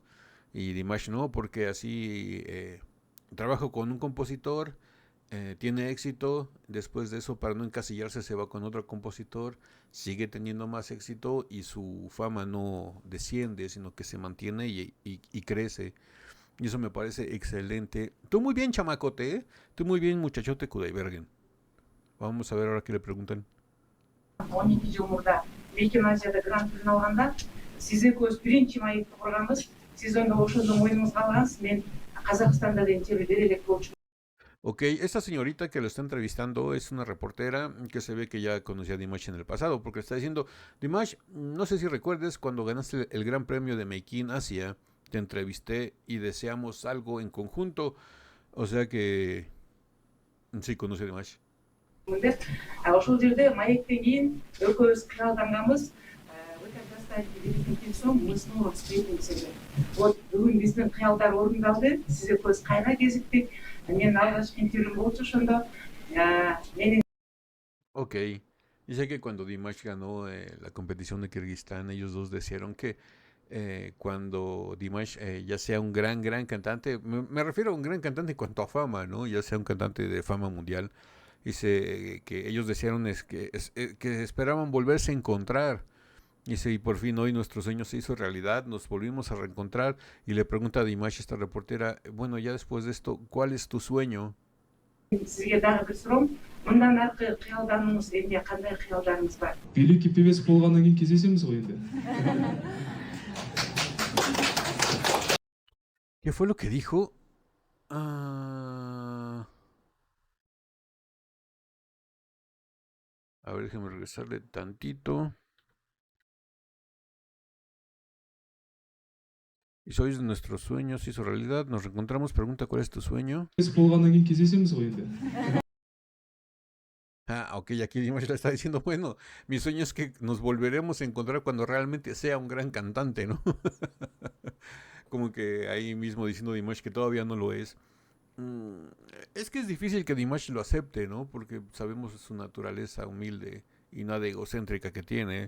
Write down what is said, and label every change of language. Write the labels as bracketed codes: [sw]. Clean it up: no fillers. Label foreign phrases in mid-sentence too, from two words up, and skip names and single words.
[es] Y Dimash no, porque así trabajo con un compositor, tiene éxito, después de eso para no encasillarse se va con otro compositor, sigue teniendo más éxito y su fama no desciende, sino que se mantiene y crece. Y eso me parece excelente. Tú muy bien, chamacote, ¿eh? Tú muy bien, muchachote Kudaibergen. Vamos a ver ahora qué le preguntan. [ky] 12 жыл мурда Бейкен Азияда грант түрін алғанда сиз экөөбүз биринчи маекти курганбыз. Сиз ондо ошондо моюнуңузга алгансыз. Мен Казакстанда да интервью бере элек болчумун. [es] Ok, esta señorita que lo está entrevistando es una reportera que se ve que ya conocía a Dimash en el pasado, porque está diciendo, Dimash, no sé si recuerdes cuando ganaste el Gran Premio de Make in Asia, te entrevisté y deseamos algo en conjunto, o sea que sí conoce a Dimash. [ky] Ошол жерде маектен кийин экөөбүз кыялданганбыз. Өтө жастайып келген соң [ru] мы снова встретимся. [ky] Вот бүгүн биздин кыялдар орундалды. Сиз экөөбүз кайра кезиктик. Мен алгачкы интервьюм болчу ошондо. Менин [es] Ok, dice que cuando Dimash ganó la competición de Kirguistán, ellos dos desearon que cuando Dimash ya sea un gran cantante, me refiero a un gran cantante en cuanto a fama, ¿no? Ya sea un cantante de fama mundial. Dice que ellos desearon que esperaban volverse a encontrar. Dice, y por fin hoy nuestro sueño se hizo realidad, nos volvimos a reencontrar. Y le pregunta a Dimash, esta reportera, bueno, ya después de esto, ¿cuál es tu sueño? [ky] сизге дагы бир суроом. Мындан аркы кыялдануңуз эмне, кандай кыялдарыңыз бар? [ru] великий певец [kk] болғаннан кейін кездесеміз ғой енді. [es] ¿Qué fue lo que dijo? A ver, déjeme regresarle tantito. Y sois de nuestros sueños, hizo realidad. Nos reencontramos. Pregunta cuál es tu sueño. [kk] певец болғаннан кейін кездесеміз ғой енді. [es] Ah, ok, aquí Dimash le está diciendo, bueno, mi sueño es que nos volveremos a encontrar cuando realmente sea un gran cantante, ¿no? Como que ahí mismo diciendo Dimash que todavía no lo es. Mm, es que es difícil que Dimash lo acepte, ¿no? Porque sabemos su naturaleza humilde y nada egocéntrica que tiene.